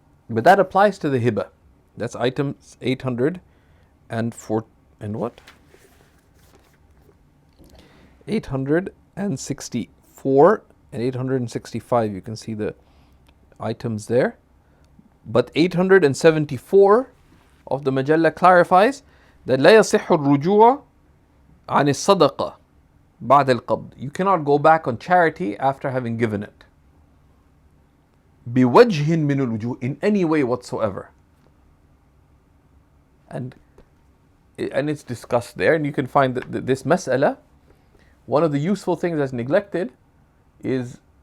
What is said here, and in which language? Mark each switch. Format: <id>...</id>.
<en>But that applies to the hiba. That's items 804 and what? 864 and 865. You can see the items there. But 874 of the Majalla clarifies that</en> <ar>لا يصح الرجوع عن الصدقة بعد القبض.</ar> <en>You cannot go back on charity after having given it.</en> <ar>بوجه من الوجوه,</ar> <en>in any way whatsoever. And it's discussed there, and you can find that this mas'ala, one of the useful things that's neglected is</en>